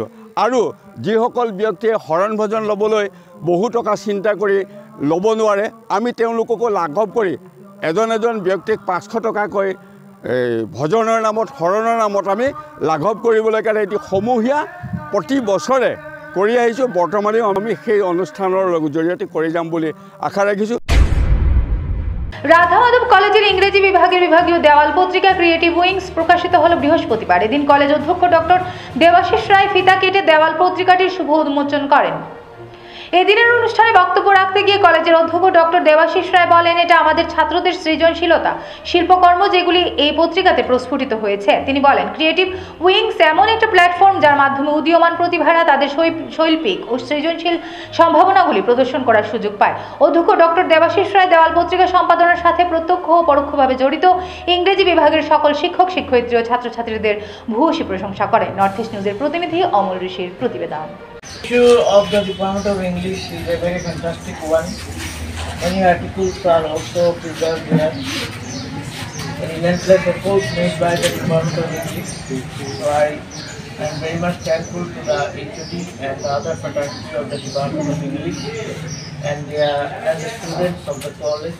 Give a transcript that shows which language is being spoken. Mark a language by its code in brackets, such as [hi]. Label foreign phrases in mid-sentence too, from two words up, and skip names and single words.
[as] আৰু যিসকল ব্যক্তিয়ে শৰণ ভজন ল'বলৈ বহু টকা চিন্তা কৰি ল'ব নোৱাৰে, আমি তেওঁলোককো লাঘৱ কৰি এজন ব্যক্তিক 500 টকাকৈ ভজনৰ নামত, শৰণৰ নামত আমি লাঘৱ কৰিবলৈ কাৰণে এটি সমূহীয়া প্ৰতি বছৰে কৰি আহিছোঁ। বৰ্তমানেও আমি সেই অনুষ্ঠানৰ জৰিয়তে কৰি যাম বুলি আশা ৰাখিছোঁ। [bn] রাধা মাধব কলেজের ইংরেজি বিভাগের বিভাগীয় দেওয়াল পত্রিকা ক্রিয়েটিভ উইংস প্রকাশিত হলো বৃহস্পতিবার। এদিন কলেজ অধ্যক্ষ ডক্টর দেবাশিস রায় ফিতা কেটে দেওয়াল পত্রিকাটির শুভ উন্মোচন করেন। এদিনের অনুষ্ঠানে বক্তব্য রাখতে গিয়ে কলেজের অধ্যক্ষ ডক্টর দেবাশিস রায় বলেন, এটা আমাদের ছাত্রদের সৃজনশীলতা, শিল্পকর্ম যেগুলি এই পত্রিকাতে প্রস্ফুটিত হয়েছে। তিনি বলেন, ক্রিয়েটিভ উইংস এমন একটা প্ল্যাটফর্ম যার মাধ্যমে উদীয়মান প্রতিভারা তাদের শৈল্পিক ও সৃজনশীল সম্ভাবনাগুলি প্রদর্শন করার সুযোগ পায়। অধ্যক্ষ ডক্টর দেবাশিস রায় দেওয়াল পত্রিকা সম্পাদনার সাথে প্রত্যক্ষ ও পরোক্ষভাবে জড়িত ইংরেজি বিভাগের সকল শিক্ষক, শিক্ষয়িত্রী ও ছাত্রছাত্রীদের ভূয়সী প্রশংসা করেন। নর্থ ইস্ট নিউজের প্রতিনিধি অমল ঋষির প্রতিবেদন। [en] The issue of the Department of English is a very fantastic one. Many articles are also preserved here. An relentless effort made by the Department of English. So I am very much thankful to the HOD and the other faculty of the Department of English and the students of the college.